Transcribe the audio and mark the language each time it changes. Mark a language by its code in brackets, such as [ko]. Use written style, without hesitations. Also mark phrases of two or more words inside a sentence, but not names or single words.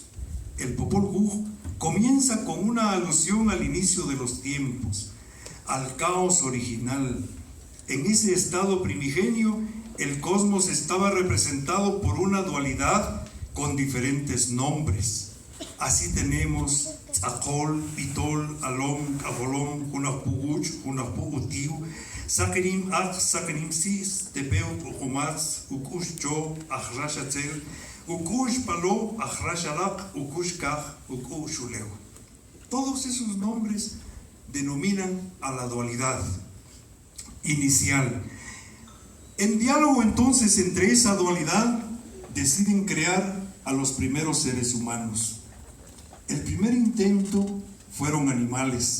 [es] El Popol Vuh comienza con una alusión al inicio de los tiempos, al caos original. En ese estado primigenio, el cosmos estaba representado por una dualidad con diferentes nombres. Así tenemos Tz'akol, Pitol, Alom, Abolom, Unapuguch, Unapugutiu, Sakenim Ach, Sakenim Sis, Tepeu, Ocomatz, Ukush Cho, Achrashatzel, Ukush Palo, Achrashalak, Ukush Kaj, Ukush Uleu. Todos esos nombres denominan a la dualidad inicial. En diálogo entonces entre esa dualidad deciden crear a los primeros seres humanos. El primer intento fueron animales.